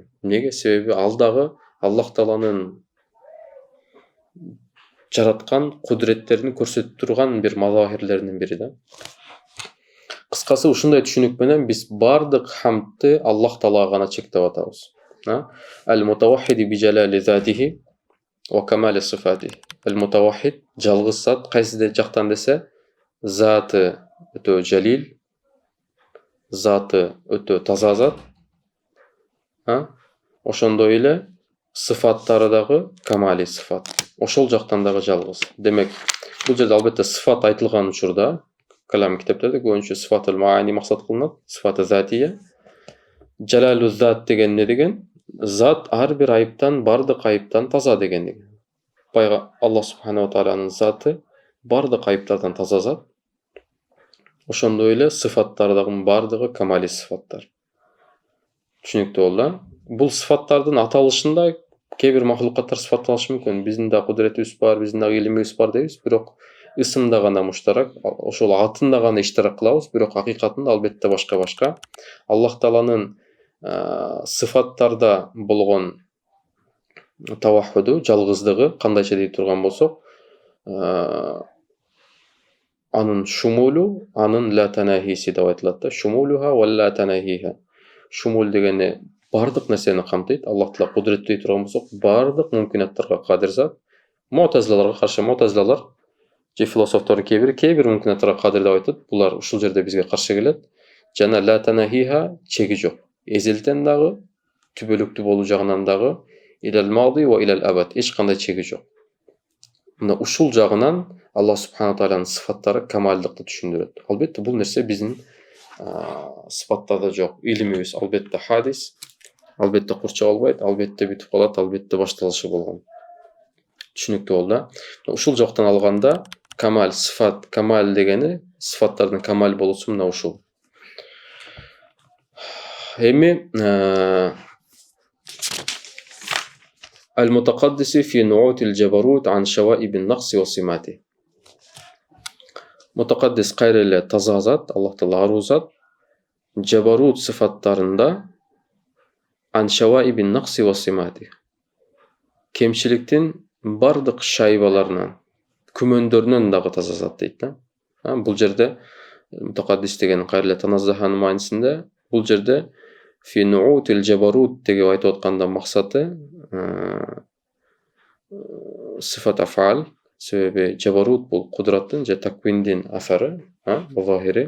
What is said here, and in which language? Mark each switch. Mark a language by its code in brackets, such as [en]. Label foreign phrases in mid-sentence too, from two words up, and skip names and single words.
[ky] Неге? Себеби ал дагы Аллах Тааланын жараткан кудреттерин көрсөтүп турган бир мазахирлеринин бири да. Кыскасы ушундай түшүнүк менен биз бардык хамдты Аллах Таалага гана чектеп атабыз. [ar] المتوحد بجلال ذاته وكمال صفاته. [ky] Al-mutawahhid жалгыз зат, кайсы жактан десе, заты өтө жалил, заты өтө таза зат, ошондой эле сыфаттары дагы камали сыфат. Ошол жактан дагы жалгыз. Демек, бул жерде албетте сыфат айтылган учурда, калам китептерде көбүнчө [ar] صفات المعاني [ky] максат кылынат, сыфаты затия. Жалалу зат деген не деген? Зат ар бир айыптан, бардык айыптан таза деген. Пайга Аллах субхана ва тааlanın заты бардык айыптардан таза зат. Ошондой эле сыфаттары дагы бардыгы камали сыфаттар. Түшүнүктүү болду. Бул сыфаттардын аталышында кээ бир махлукаттар сыфатталышы мүмкүн. Биздин да кудуретибиз бар, биздин да илимибиз бар дейбиз, бирок ысымда гана муштарак, ошол атында гана иштирак кылабыз, бирок акыйкатында албетте башка-башка. Аллах тааланын сыфаттарда болгон таваххуду, жалгыздыгы кандайча дей турган болсок, анын шумулу, анын [ar] لا تناهيه [ky] деп айтылат да. [ar] شموله ولا تناهيه. [ky] Шумул дегени бардык нерсени камтыйт. Аллах таала кудурет дей турган болсок, бардык мүмкүнаттарга кадир зат. Муътазилаларга каршы, муътазилалар же философтордун кээ бир мүмкүнаттарга кадир деп айтат. Булар ушул жерде бизге каршы келет. Жана [ar] لا تناهيه [ky] чеги жок. Эзелден дагы, түбөлүктүү болуу жагынан дагы, [ar] إلى الماضي وإلى الأبد, [ky] эч кандай чеги жок. Мына ушул жагынан Аллах субхана тааlanın сыфаттары камалдыкты түшүндүрөт. Албетте бул нерсе биздин сыфаттарда жок. Илимибиз албетте хадис, албетте курча болбойт, албетте бүтүп калат, албетте башталышы болгон. Түшүнүктүү болду. Ушул жактан алганда камал сыфат, камал дегени сыфаттардын камал болуусу мына ушул. [ar] Эми المتقدس في نعوت الجبروت عن شوائب النقص وسماته. [ky] Mutaqaddis кайра эле таза зат, Аллах таала аруу зат, жабарут сыфаттарында [ar] عن شوائب النقص وسماته. [ky] Кемчиликтин бардык шайбаларынан, күмөндөрүнөн дагы таза зат дейт да. Бул жерде мутақаддис деген кайра эле таназзаханын маанисинде, бул жерде [ar] في نعوت الجبروت [ky] деп айтып атканда максаты [ar] صفات الأفعال, [ky] себеби жабарут бул кудраттын же таквиндин асары, захири.